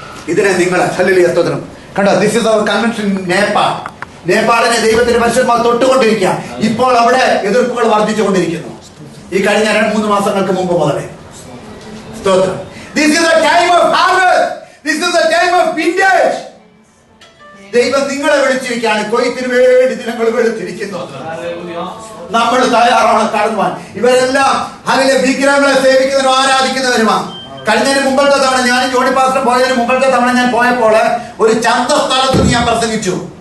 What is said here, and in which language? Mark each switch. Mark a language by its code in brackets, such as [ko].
[ml] ഇതിനെ നിങ്ങൾ സ്തോത്രം കണ്ടോ. [en] this is our convention [ml] Nepal. നേപ്പാളിനെ ദൈവത്തിന്റെ പരിശുദ്ധമായി തൊട്ടുകൊണ്ടിരിക്കുക. ഇപ്പോൾ അവിടെ എതിർപ്പുകൾ വർദ്ധിച്ചുകൊണ്ടിരിക്കുന്നു. ഈ കഴിഞ്ഞ 2-3 മാസങ്ങൾക്ക് മുമ്പ് മുതലേ സ്തോത്രം. [en] This is the time of harvest. This is the time of vintage. [ml] ദൈവം നിങ്ങളെ വിളിച്ചിരിക്കുകയാണ്. കൊയ്ത്തിന് വേണ്ടി ദിനങ്ങൾ വെളുത്തിരിക്കുന്നു. നമ്മൾ തയ്യാറാണ് കടന്നുവാൻ. ഇവരെല്ലാം അതിലെ വിഗ്രഹങ്ങളെ സേവിക്കുന്നവരും ആരാധിക്കുന്നവരുമാണ്. കഴിഞ്ഞതിന് മുമ്പത്തെ തവണ ഞാൻ ജോണി പാസ്റ്റർ പോയതിന് മുമ്പത്തെ തവണ ഞാൻ പോയപ്പോൾ ഒരു ചന്ത സ്ഥലത്ത് ഞാൻ പ്രസംഗിച്ചു.